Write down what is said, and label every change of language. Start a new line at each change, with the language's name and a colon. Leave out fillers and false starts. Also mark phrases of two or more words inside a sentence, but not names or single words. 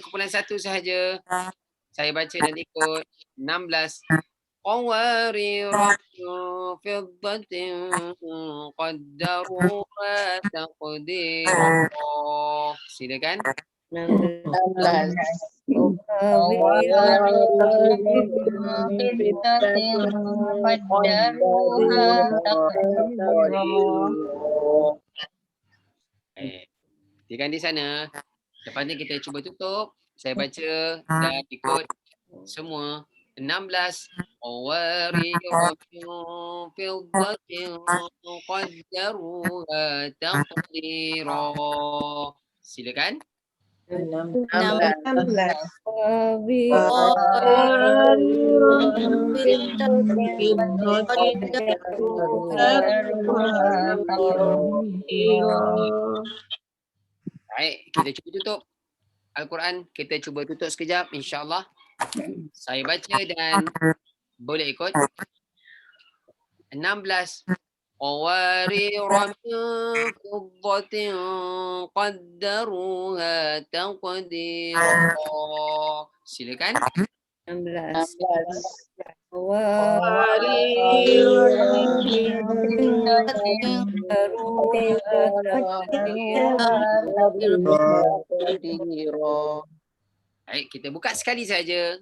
Malay: Kumpulan 1 sahaja. Saya baca dan ikut. 16.
Arabic: قوارير من فضة قدروها تقديرا.
Malay: Silakan. 16. Silakan di sana. Lepas ni kita cuba tutup. Saya baca dan ikut semua 16
Arabic: قوارير من فضة قدروها تقديرا.
Malay: Silakan. 16 Baik, kita cuba tutup Al-Quran. Kita cuba tutup sekejap, insya-Allah. Saya baca dan boleh ikut.
Arabic: 16 قوارير من فضة قدروها تقديرا.
Malay: Silakan. 16 Baik, kita buka sekali saja.